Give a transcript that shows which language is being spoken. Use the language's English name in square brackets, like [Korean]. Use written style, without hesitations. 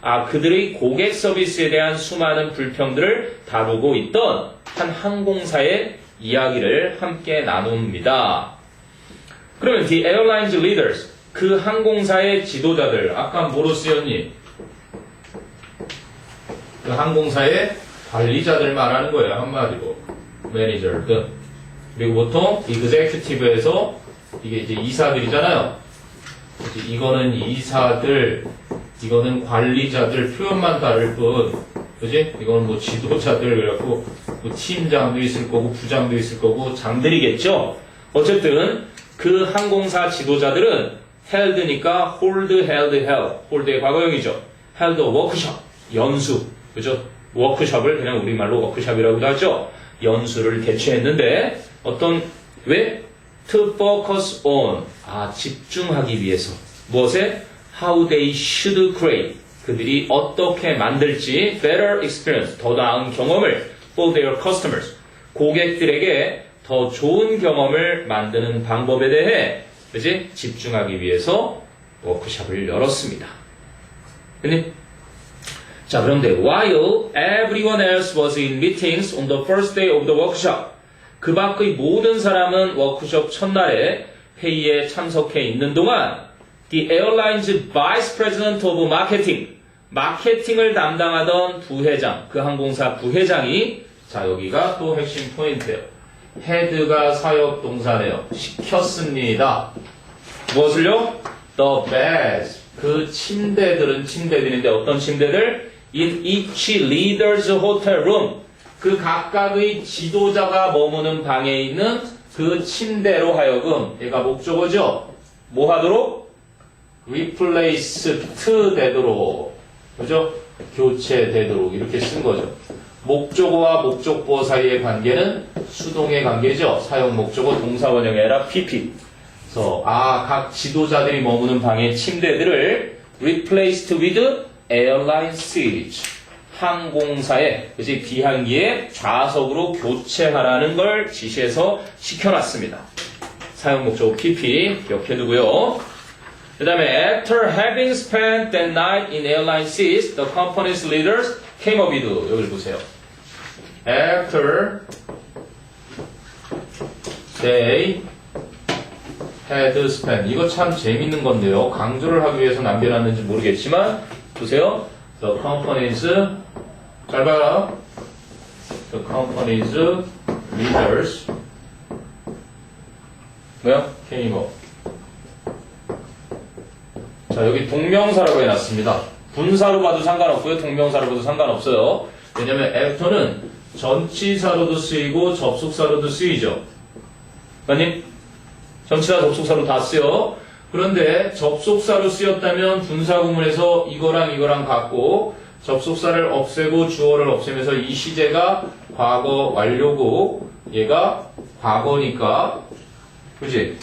[Korean] 그들의 고객 서비스에 대한 수많은 불평들을 다루고 있던 한 항공사의 이야기를 함께 나눕니다. 그러면 [English] the airline's leaders, [Korean] 그 항공사의 지도자들, 아까 뭐로 쓰였니? 그 항공사의 관리자들 말하는 거예요, 한마디로. 매니저들. 그리고 보통 executive에서 이게 이제 이사들이잖아요. 이거는 이사들, 이거는 관리자들, 표현만 다를 뿐, 그지? 이거는 뭐 지도자들, 그래갖고, 뭐 팀장도 있을 거고, 부장도 있을 거고, 장들이겠죠? 어쨌든, 그 항공사 지도자들은 held니까 hold, held. hold의 과거형이죠. [English] held a workshop, [Korean] 연수, 그죠? 워크숍을 그냥 우리말로 워크숍이라고도 하죠. 연수를 개최했는데, 왜? [English] To focus on, [Korean] 집중하기 위해서. 무엇에? [English] How they should create. [Korean] 그들이 어떻게 만들지 [English] better experience, [Korean] 더 나은 경험을 [English] for their customers. [Korean] 고객들에게 더 좋은 경험을 만드는 방법에 대해 그치? 집중하기 위해서 워크숍을 열었습니다. 근데 자, 그런데 [English] while everyone else was in meetings on the first day of the workshop, [Korean] 그 밖의 모든 사람은 워크숍 첫날에 회의에 참석해 있는 동안 [English] the airline's vice president of marketing, [Korean] 마케팅을 담당하던 부회장, 그 항공사 부회장이 자, 여기가 또 핵심 포인트예요. 헤드가 사역 동사네요. 시켰습니다. 무엇을요? [English] The beds. [Korean] 그 침대들은 침대들인데 어떤 침대들? [English] In each leader's hotel room. [Korean] 그 각각의 지도자가 머무는 방에 있는 그 침대로 하여금 얘가 목적어죠. 뭐 하도록? replaced 되도록. 그죠? 교체되도록 이렇게 쓴 거죠. 목적어와 목적보 사이의 관계는 수동의 관계죠. 사용 목적어 동사원형이 아니라 PP. 그래서 각 지도자들이 머무는 방의 침대들을 [English] replaced with airline seats. [Korean] 항공사의 그치 비행기의 좌석으로 교체하라는 걸 지시해서 시켜놨습니다. 사용 목적어 PP 기억해두고요. [English] 그 다음에 after having spent that night in airline seats, the company's leaders came up with, [Korean] 여기를 보세요. [English] After they had spent, [Korean] 이거 참 재밌는 건데요. 강조를 하기 위해서 남겨놨는지 모르겠지만 보세요. [English] The company's, [Korean] 잘 봐요. [English] The company's leaders [Korean] 뭐야? [English] came up. [Korean] 자, 여기 동명사라고 해놨습니다. 분사로 봐도 상관없고요. 동명사로 봐도 상관없어요. 왜냐면 after는 전치사로도 쓰이고 접속사로도 쓰이죠. 아니? 전치사 접속사로 다 쓰여. 그런데 접속사로 쓰였다면 분사구문에서 이거랑 같고 접속사를 없애고 주어를 없애면서 이 시제가 과거 완료고 얘가 과거니까 그치?